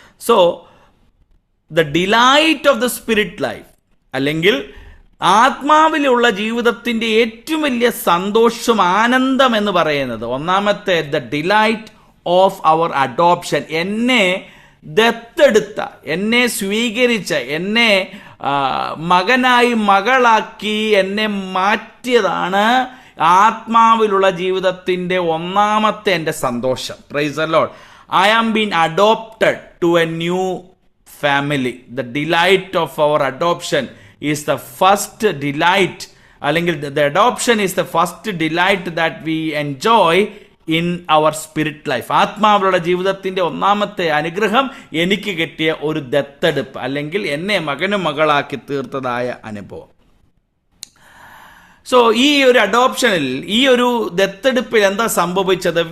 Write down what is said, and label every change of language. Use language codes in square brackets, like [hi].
[en] so the delight of the spirit life [ml] അല്ലെങ്കിൽ ആത്മാവിലുള്ള ജീവിതത്തിൻ്റെ ഏറ്റവും വലിയ സന്തോഷം, ആനന്ദം എന്ന് പറയുന്നത് ഒന്നാമത്തെ [en] The delight of our adoption. [ml] എന്നെ ദത്തെടുത്ത, എന്നെ സ്വീകരിച്ച, എന്നെ മകനായി മകളാക്കി എന്നെ മാറ്റിയതാണ് ആത്മാവിലുള്ള ജീവിതത്തിൻ്റെ ഒന്നാമത്തെ എൻ്റെ സന്തോഷം. [en] Praise the Lord. I am being adopted to a new family. The delight of our adoption is the first delight, അല്ലെങ്കിൽ the adoption is the first delight that we enjoy in our spirit life. [ml] ആത്മാവിലുള്ള ജീവിതത്തിൻ്റെ ഒന്നാമത്തെ അനുഗ്രഹം എനിക്ക് കിട്ടിയ ഒരു ദത്തെടുപ്പ് അല്ലെങ്കിൽ എന്നെ മകനും മകളാക്കി തീർത്തതായ അനുഭവം. സോ ഈ ഒരു അഡോപ്ഷനിൽ, ഈ ഒരു ദത്തെടുപ്പിൽ എന്താ സംഭവിച്ചത്?